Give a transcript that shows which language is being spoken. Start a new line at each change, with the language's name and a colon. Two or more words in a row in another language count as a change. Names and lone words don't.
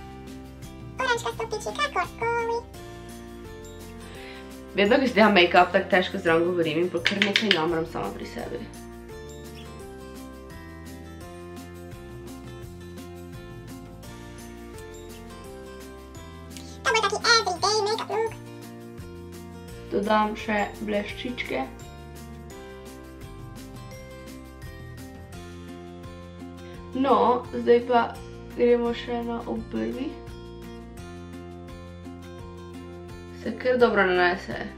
Slovenian: Oranžkasto piči, kakorkoli. Vedno, ko si delam make-up, tako težko zraven govorim in kar nekaj namram sama pri sebi. To bo taki
English: everyday make-up look.
Slovenian: Dodam še bleščičke. No, zdaj pa gremo še na obrvi. Se kar dobro nanese.